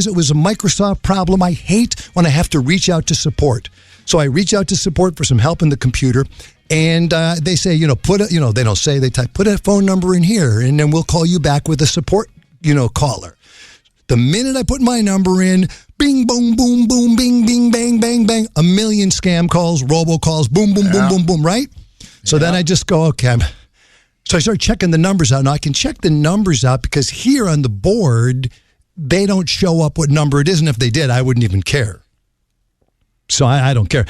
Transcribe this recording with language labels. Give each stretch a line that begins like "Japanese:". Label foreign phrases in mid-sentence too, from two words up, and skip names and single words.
English: It was a Microsoft problem. I hate when I have to reach out to support. So I reach out to support for some help in the computer, and they say, they don't say, they type, put a phone number in here, and then we'll call you back with a support, caller. The minute I put my number in, bing, boom, boom, boom, bing, bing, bang, bang, bang, a million scam calls, robocalls, boom, boom, boom, boom, boom, right? So then I just go, okay. So I start checking the numbers out. Now I can check the numbers out because here on the board, they don't show up what number it is, and if they did, I wouldn't even care. So I don't care.